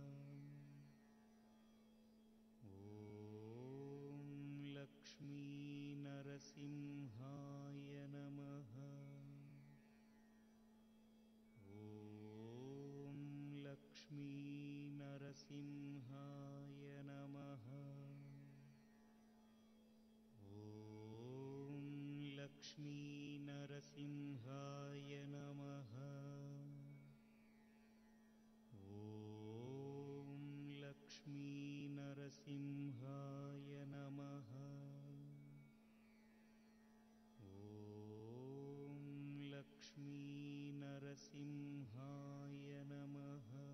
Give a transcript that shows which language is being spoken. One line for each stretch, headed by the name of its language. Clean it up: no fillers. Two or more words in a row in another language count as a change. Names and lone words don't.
Sanskrit: ఓం లక్ష్మీ నరసింహాయ నమః. ఓం లక్ష్మీ నరసింహాయ నమః. लक्ष्मीनरसिंहाय नमः। ॐ लक्ष्मीनरसिंहाय नमः। ॐ लक्ष्मीनरसिंहाय नमः।